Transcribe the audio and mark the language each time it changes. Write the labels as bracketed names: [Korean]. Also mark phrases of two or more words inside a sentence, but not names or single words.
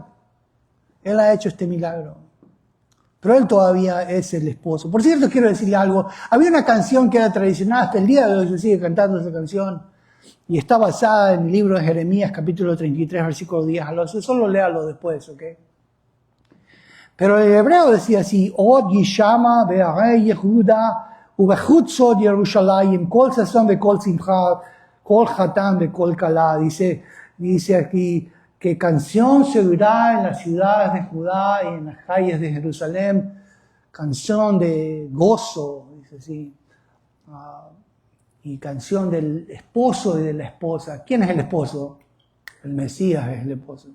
[Spanish] Él ha hecho este milagro. Pero Él todavía es el esposo. Por cierto, quiero decirle algo. Había una canción que era tradicional, hasta el día de hoy se sigue cantando esa canción. Y está basada en el libro de Jeremías, capítulo 33, versículo 10 al 11. Solo léalo después, ¿ok? Pero el hebreo decía así: [Hebrew] עוד ישמע בערי יהודה ובחוצות ירושלים קול ששון וקול שמחה קול חתן וקול כלה. [Spanish] Dice aquí que canción se oirá en las ciudades de Judá y en las calles de Jerusalén, canción de gozo, dice así, y canción del esposo y de la esposa. ¿Quién es el esposo? El Mesías es el esposo.